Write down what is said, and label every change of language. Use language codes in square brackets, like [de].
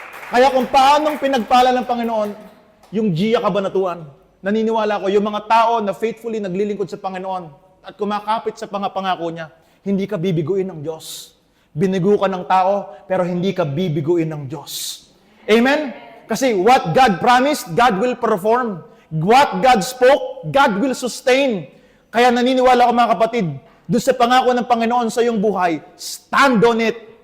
[tl] Kaya kung paanong pinagpala ng Panginoon, yung Gia Kabanatuan, naniniwala ko, yung mga tao na faithfully naglilingkod sa Panginoon at kumakapit sa pangako niya, hindi ka bibiguin ng Diyos. Binigo ka ng tao, pero hindi ka bibiguin ng Diyos. [en] Amen? Kasi what God promised, God will perform. What God spoke, God will sustain. [tl] Kaya naniniwala ko mga kapatid, doon sa pangako ng Panginoon sa iyong buhay, [en] stand on it.